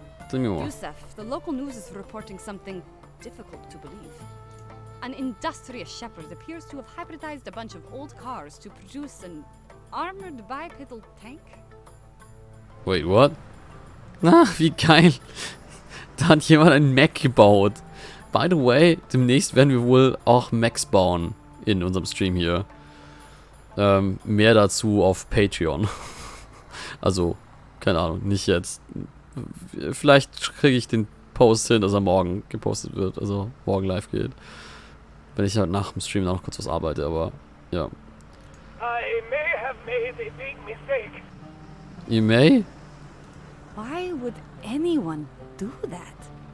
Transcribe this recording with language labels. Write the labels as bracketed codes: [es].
[en] Tell me more. Yusuf, the local news is reporting something difficult to believe. An industrious shepherd appears to have hybridized a bunch of old cars to produce an armored bipedal tank. Wait, what? [de] Na, wie geil. Da hat jemand einen Mac gebaut. [en] By the way, [de] demnächst werden wir wohl auch Macs bauen in unserem Stream hier. Mehr dazu auf Patreon. Also, keine Ahnung, nicht jetzt. Vielleicht kriege ich den Post hin, dass er morgen gepostet wird, also morgen live geht. Wenn ich halt nach dem Stream noch kurz was arbeite, aber ja. [en] I may have made a big mistake. You may? Why would anyone do that?